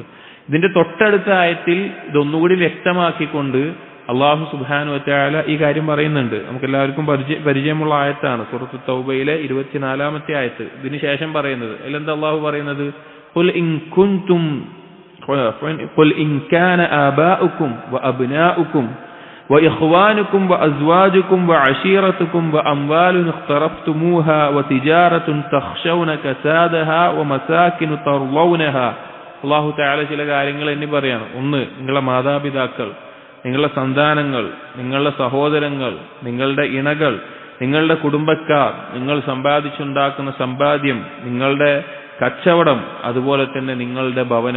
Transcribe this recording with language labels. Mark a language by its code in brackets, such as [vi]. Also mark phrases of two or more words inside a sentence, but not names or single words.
[ml] ഇതിന്റെ തൊട്ടടുത്ത ആയത്തിൽ ഇതൊന്നുകൂടി വ്യക്തമാക്കിക്കൊണ്ട് [ar] الله سبحانه وتعالى [ml] ഈ കാര്യം പറയുന്നുണ്ട്. നമുക്കെല്ലാവർക്കും പരിചയമുള്ള ആയത്താണ് സൂറത്തു തൗബയിലെ 24-ാമത്തെ ആയത്ത്. ഇതിന് ശേഷം പറയുന്നത് അതിലെന്താ അല്ലാഹു പറയുന്നത്? [ar] قل إن كان آباؤكم وأبناؤكم وإخوانكم وأزواجكم وعشيرتكم وأموال اقترفتموها وتجارة تخشون كسادها ومساكن ترضونها [ml] അല്ലാഹു തആല ചില കാര്യങ്ങൾ എണ്ണി പറയാണ്. ഒന്ന്, നിങ്ങളുടെ മാതാപിതാക്കൾ, നിങ്ങളുടെ സന്താനങ്ങൾ, നിങ്ങളുടെ സഹോദരങ്ങൾ, നിങ്ങളുടെ ഇണകൾ, നിങ്ങളുടെ കുടുംബക്കാർ, നിങ്ങൾ സമ്പാദിച്ചുണ്ടാക്കുന്ന സമ്പാദ്യം, നിങ്ങളുടെ കച്ചവടം, അതുപോലെ തന്നെ നിങ്ങളുടെ ഭവനം.